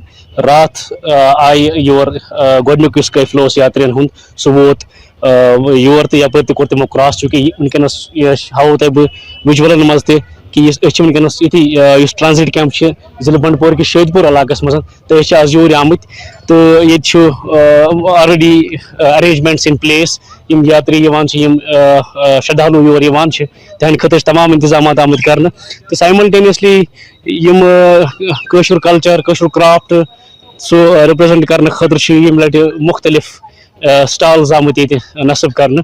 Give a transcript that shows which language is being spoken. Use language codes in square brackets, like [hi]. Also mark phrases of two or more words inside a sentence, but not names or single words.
[ks] راتھ آیہِ یور گۄڈنیُک یُس قٲفلہٕ اوس یاترین ہُنٛد سُہ ووت یور تہٕ یپٲرۍ تہِ کوٚر تِمو کراس, چوٗنٛکہِ وٕنکیٚنس ہاوو تۄہہِ بہٕ وِجولن منٛز تہِ کہ أسۍ چھِ وٕنکیٚنس ییٚتھی یُس [en] transit camp [ks] چھِ ضلعہٕ بنڈپور کِس شٲدۍ پوٗر علاقس منٛز, تہٕ أسۍ چھِ آز یور آمٕتۍ. تہٕ ییٚتہِ چھُ [en] already arrangements in place. [ks] یِم یاتری یِوان چھِ, یِم شردالوٗ یور یِوان چھِ, تِہنٛدِ خٲطرٕ چھِ تمام انتظامات آمٕتۍ کرنہٕ. تہٕ سایملٹینیسلی یِم کٲشُر کلچر کٲشُر کرافٹ سُہ رِپرٛزنٹ کرنہٕ خٲطرٕ چھِ ییٚمہِ لٹہِ مُختٔلِف سٹالز آمٕتۍ ییٚتہِ نصب کرنہٕ.